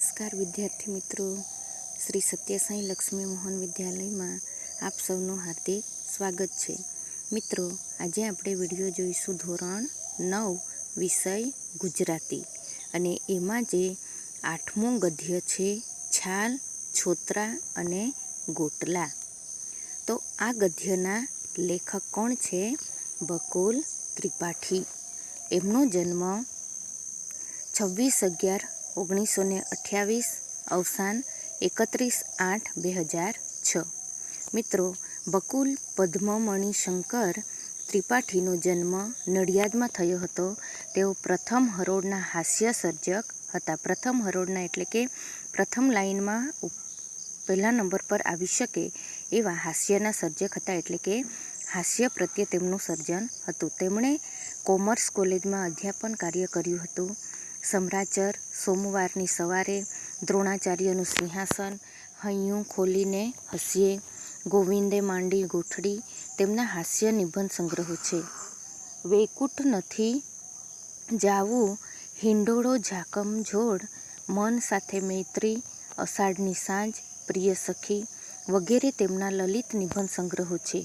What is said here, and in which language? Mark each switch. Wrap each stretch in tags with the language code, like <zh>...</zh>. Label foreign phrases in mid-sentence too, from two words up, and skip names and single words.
<hi>नमस्कार विद्यार्थी मित्रों, श्री सत्यसाई लक्ष्मी मोहन विद्यालय में आप सबનું हार्दिक स्वागत है। मित्रों, आज</hi> <gu>આપણે વિડિયો જોઈશું ધોરણ 9 વિષય ગુજરાતી અને એમાં જે 8મું ગદ્ય છે છાલ, છોતરા અને ગોટલા। તો આ ગદ્યના લેખક કોણ છે? બકુલ ત્રિપાઠી। એમનો જન્મ 26/11/1928, अवसान 31/8/2006। મિત્રો, બકુલ પદ્મમણિ શંકર ત્રિપાઠીનો જન્મ નડિયાદમાં થયો હતો। તેઓ પ્રથમ હરોળના હાસ્ય સર્જક હતા। પ્રથમ હરોળના એટલે કે પ્રથમ લાઇનમાં પહેલા નંબર પર આવી શકે એવા હાસ્યના સર્જક હતા। એટલે કે હાસ્ય પ્રત્યે તેમનું સર્જન હતું। તેમણે કૉમર્સ કૉલેજમાં અધ્યાપન કાર્ય કર્યું હતું। सम्राचर, सोमवारनी सवारे, द्रोणाचार्यનું સિંહાસન, હૈયું ખોલીને હસીએ, ગોવિંદે માંડી ગોઠડી તેમના હાસ્ય નિબંધ સંગ્રહો છે। વૈકુંઠ નથી જાવું, હિંડોળો ઝાકમ જોડ, મન સાથે મૈત્રી, અષાઢની સાંજ, પ્રિય સખી વગેરે તેમના લલિત નિબંધ સંગ્રહો છે।</gu>